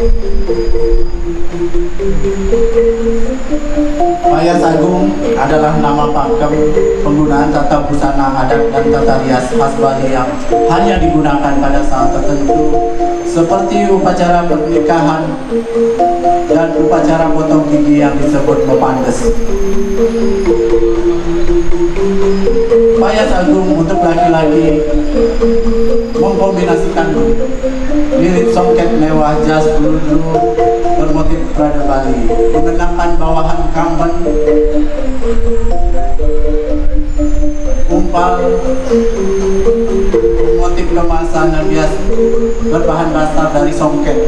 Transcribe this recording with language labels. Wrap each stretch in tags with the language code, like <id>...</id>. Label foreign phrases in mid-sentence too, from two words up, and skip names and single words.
<id>Payas Agung adalah nama pakem penggunaan tata busana adat dan tata rias khas Bali yang hanya digunakan pada saat tertentu seperti upacara pernikahan dan upacara potong gigi yang disebut mepandes. Payas Agung untuk laki-laki mengkombinasikan mirip songket mewah jas bulu bermotif Prada Bali, mengenakan bawahan kamben, umpal, motif kemasan dan bias berbahan dasar dari songket.</id>